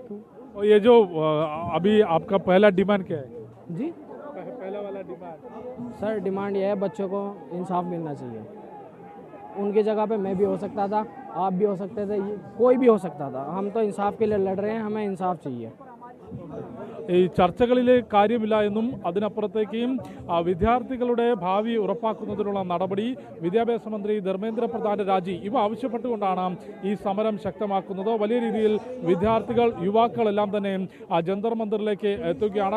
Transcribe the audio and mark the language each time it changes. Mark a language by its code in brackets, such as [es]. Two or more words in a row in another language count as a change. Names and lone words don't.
[hi] ये जो अभी आपका पहला डिमांड क्या है? जी पहला वाला डिमांड सर डिमांड ये है, बच्चों को इंसाफ मिलना चाहिए. उनकी जगह पे मैं भी हो सकता था, आप भी हो सकते थे, कोई भी हो सकता था. हम तो इंसाफ के लिए लड़ रहे हैं, हमें इंसाफ चाहिए. [ml] ഈ ചർച്ചകളിലെ കാര്യമില്ല എന്നും അതിനപ്പുറത്തേക്ക് വിദ്യാർത്ഥികളുടെ ഭാവി ഉറപ്പാക്കുന്നതിനുള്ള നടപടി, വിദ്യാഭ്യാസ മന്ത്രി ധർമ്മേന്ദ്ര പ്രധാന്റെ രാജി, ഇവ ആവശ്യപ്പെട്ടുകൊണ്ടാണ് ഈ സമരം ശക്തമാക്കുന്നത്. വലിയ രീതിയിൽ വിദ്യാർത്ഥികൾ, യുവാക്കളെല്ലാം തന്നെ ജന്തർ മന്ദിറിലേക്ക് എത്തുകയാണ്.